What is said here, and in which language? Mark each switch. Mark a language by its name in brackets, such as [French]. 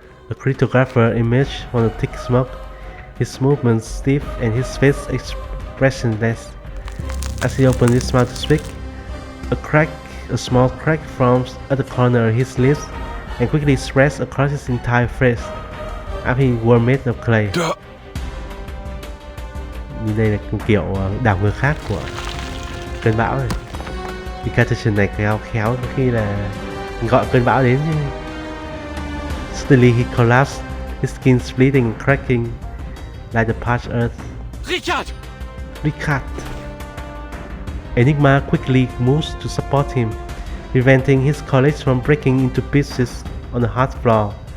[English] A cryptographer emerged from the thick smoke, his movements stiff and his face expressionless. As he opened his mouth to speak, a small crack forms at the corner of his lips and quickly spreads across his entire face, as he were made of clay. [Vietnamese] Đây là kiểu đảo ngược khác của cơn bão này. Incantation này khéo khi là gọi cơn bão đến. [English] Suddenly he collapsed, his skin splitting and cracking like the parched earth. Richard! Enigma quickly moves to support him, preventing his colleagues from breaking into pieces on the hard floor.